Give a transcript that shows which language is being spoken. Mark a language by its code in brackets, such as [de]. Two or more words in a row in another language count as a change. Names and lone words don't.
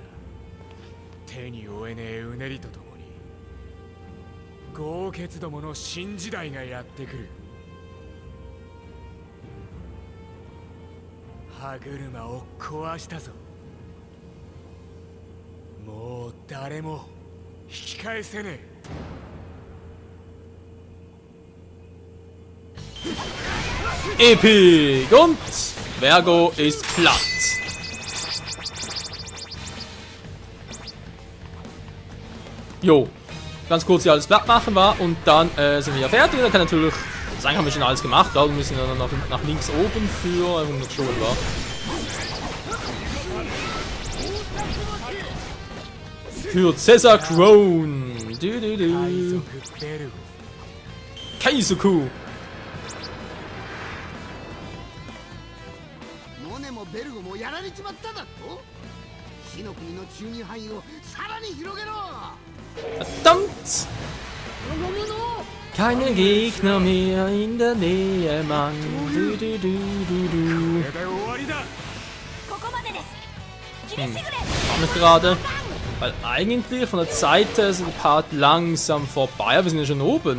[ja] 手に負えねえうねりとともに豪傑どもの新時代がやってくる。歯車を壊したぞ。もう誰も引き返せねえ。 [de] Epic! Und Vergo ist platt. Jo, ganz kurz hier alles platt machen war und dann sind wir ja fertig. Dann kann natürlich, eigentlich haben wir schon alles gemacht, aber wir müssen dann noch nach links oben für 100 schon war. Für Cesar Crone. Kaizoku. [ja] モネもベルゴもやられちまっただと？火の国の中二範囲をさらに広げろ。 [de] Verdammt! Keine Gegner mehr in der Nähe, Mann. Du, du, du, du, du. Nicht gerade. Weil eigentlich von der Seite ist der Part langsam vorbei, aber wir sind ja schon oben.